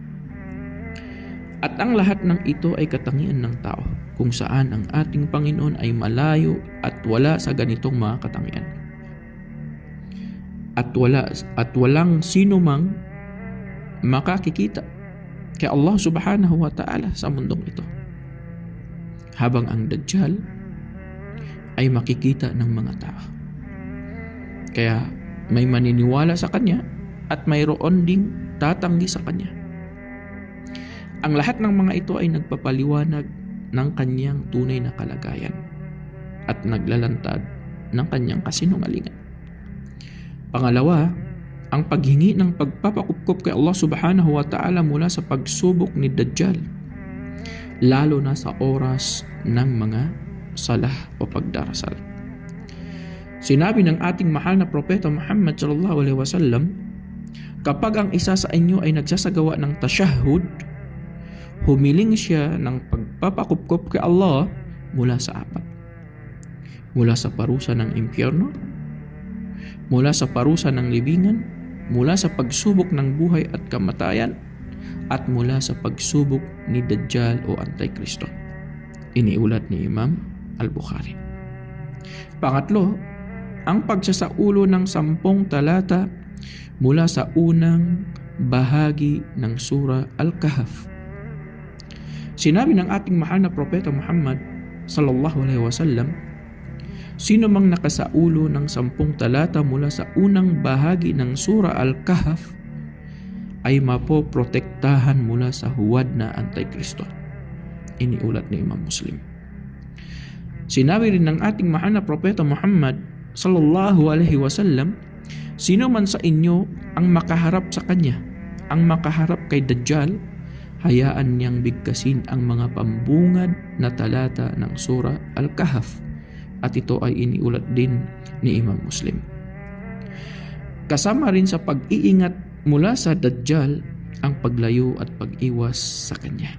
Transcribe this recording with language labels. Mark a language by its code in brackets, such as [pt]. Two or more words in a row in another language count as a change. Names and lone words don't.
[tl] At ang lahat ng ito ay katangian ng tao, kung saan ang ating Panginoon ay malayo at wala sa ganitong mga katangian. At walang sino mang makakikita kay [ar] الله سبحانه وتعالى [tl] sa mundong ito. Habang ang Dajjal ay makikita ng mga tao. Kaya may maniniwala sa kanya at mayroon ding tatanggi sa kanya. Ang lahat ng mga ito ay nagpapaliwanag ng kanyang tunay na kalagayan at naglalantad ng kanyang kasinungalingan. Pangalawa, ang paghingi ng pagpapakupkop kay [ar] الله سبحانه وتعالى [tl] mula sa pagsubok ni Dajjal, lalo na sa oras ng mga salah o pagdarasal. Sinabi ng ating mahal na Propeta Muhammad [ar] صلى الله عليه وسلم, [tl] kapag ang isa sa inyo ay nagsasagawa ng tashahhud, humiling siya ng pagpapakupkop kay Allah mula sa apat. Mula sa parusa ng impyerno, mula sa parusa ng libingan, mula sa pagsubok ng buhay at kamatayan, at mula sa pagsubok ni Dajjal o Antikristo. Iniulat ni Imam Al-Bukhari. Pangatlo, ang pagsasaulo ng 10 talata mula sa unang bahagi ng Surah Al-Kahf. Sinabi ng ating mahal na Propeta Muhammad [ar] صلى الله عليه وسلم, [tl] sino mang nakasaulo ng 10 talata mula sa unang bahagi ng Surah Al-Kahf ay mapoprotektahan mula sa huwad na Antikristo. Iniulat ni Imam Muslim. Sinabi rin ng ating mahal na Propeta Muhammad [ar] صلى الله عليه وسلم, [tl] sino man sa inyo ang makaharap sa kanya, ang makaharap kay Dajjal, hayaan niyang bigkasin ang mga pambungad na talata ng Surah Al-Kahf. At ito ay iniulat din ni Imam Muslim. Kasama rin sa pag-iingat mula sa Dajjal ang paglayo at pag-iwas sa kanya.